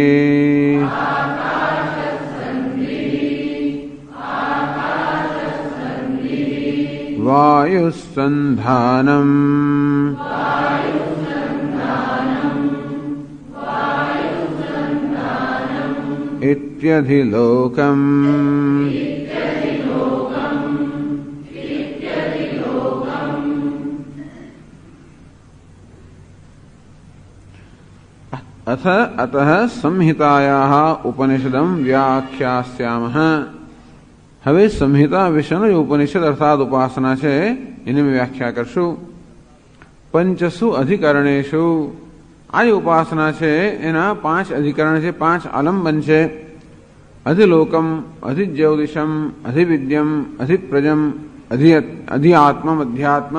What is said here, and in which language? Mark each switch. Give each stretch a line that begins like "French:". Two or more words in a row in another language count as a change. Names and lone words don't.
Sanskrit: વાયુસંધાનમ ઇત્યધિલોકમ अथ अतः संहितायाः उपनिषदं व्याख्यास्यामः।
Gujarati: હવે સંહિતા વિષયનો જે ઉપનિષદ અર્થાત ઉપાસના છે એની મેં વ્યાખ્યા કરશું.
Sanskrit: પંચસુ અધિકરણેશુ,
Gujarati: આ જે ઉપાસના છે એના 5 અધિકરણ છે, 5 આલંબન છે.
Sanskrit: અધિલોકમ, અધિજ્યોતિષમ, અધિવિદ્યમ, અધિપ્રજમ, અધિઆત્મમ, અધ્યાત્મમ.